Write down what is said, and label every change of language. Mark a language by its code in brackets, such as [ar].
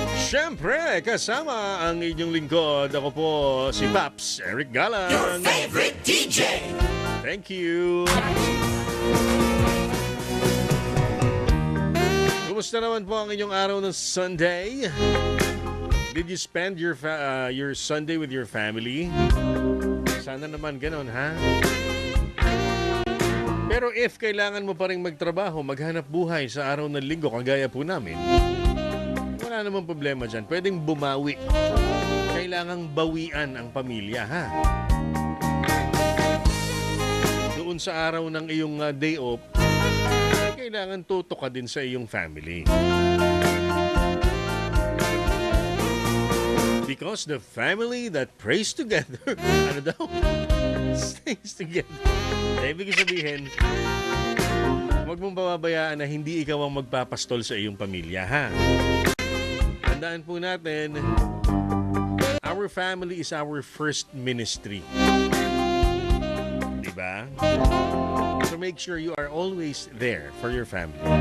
[tl] Siyempre, kasama ang inyong lingkod. Ako po si Paps Eric Galang. [en] Your favorite DJ. Thank you. [tl] Kumusta naman po ang inyong araw ng Sunday? [en] Did you spend your Sunday with your family? [tl] Sana naman ganon, ha? Pero if kailangan mo pa rin magtrabaho, maghanap buhay sa araw ng linggo, kagaya po namin, wala namang problema dyan. Pwedeng bumawi. Kailangang bawian ang pamilya, ha? Doon sa araw ng iyong day off, kailangan tutok ka din sa iyong family. [en] Because the family that prays together, [tl] ano daw? [en] Stays together. [tl] Ibig sabihin, huwag mong pababayaan na hindi ikaw ang magpapastol sa iyong pamilya, ha? Tandaan po natin, [en] our family is our first ministry. [tl] Diba? [en] So make sure you are always there for your family.